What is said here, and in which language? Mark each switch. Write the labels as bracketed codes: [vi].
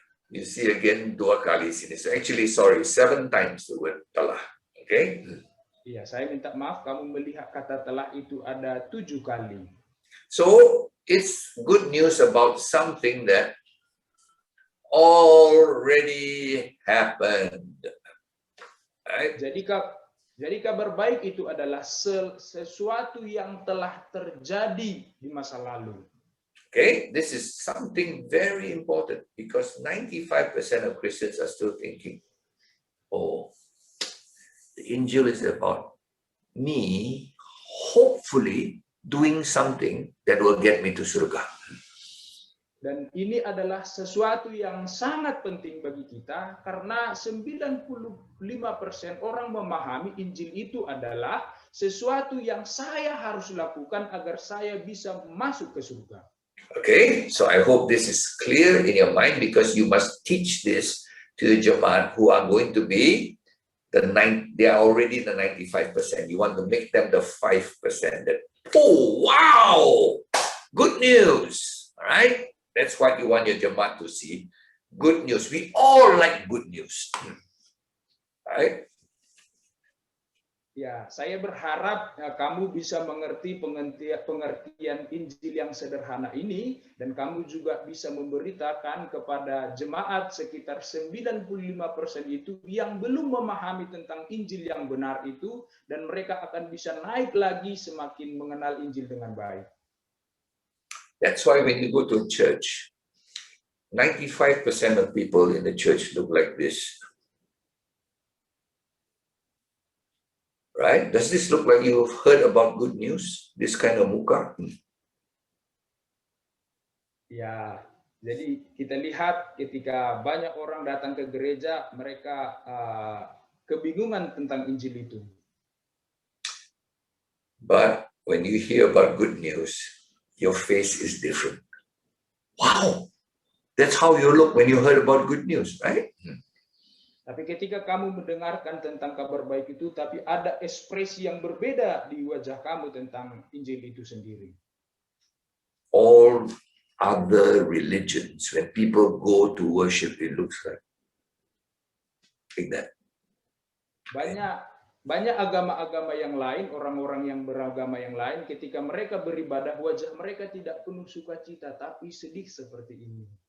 [en] You see again [id] 2 kali sini. [en] So actually, sorry, 7 times the word telah. Okay. [id] Iya, saya minta maaf, kamu melihat kata telah itu ada 7 kali. [en] So it's good news about something that already happened. Right? [id] Jadi kabar baik itu adalah sesuatu yang telah terjadi di masa lalu. [en] Okay, this is something very important because 95% of Christians are still thinking, oh, the Injil is about me hopefully doing something that will get me to surga. [id] Dan ini adalah sesuatu yang sangat penting bagi kita karena 95% orang memahami Injil itu adalah sesuatu yang saya harus lakukan agar saya bisa masuk ke surga. [en] Okay, so I hope this is clear in your mind because you must teach this to the Jemaat who are going to be they are already the 95%. You want to make them the 5% that, oh, wow, good news, all right? That's what you want your Jemaat to see. Good news. We all like good news, right? [id] Ya, saya berharap kamu bisa mengerti pengertian Injil yang sederhana ini dan kamu juga bisa memberitakan kepada jemaat sekitar 95% itu yang belum memahami tentang Injil yang benar itu dan mereka akan bisa naik lagi semakin mengenal Injil dengan baik. [en] That's why when you go to church, 95% of people in the church look like this. Right? Does this look like you've heard about good news? This kind of muka? [id] Ya, jadi kita lihat ketika banyak orang datang ke gereja, mereka kebingungan tentang Injil itu. [en] But when you hear about good news, your face is different. Wow, that's how you look when you heard about good news, right? [id] Tapi ketika kamu mendengarkan tentang kabar baik itu, tapi ada ekspresi yang berbeda di wajah kamu tentang Injil itu sendiri. [en] All other religions, when people go to worship, it looks like that. [id] Banyak agama-agama yang lain, orang-orang yang beragama yang lain, ketika mereka beribadah, wajah mereka tidak penuh sukacita, tapi sedih seperti ini.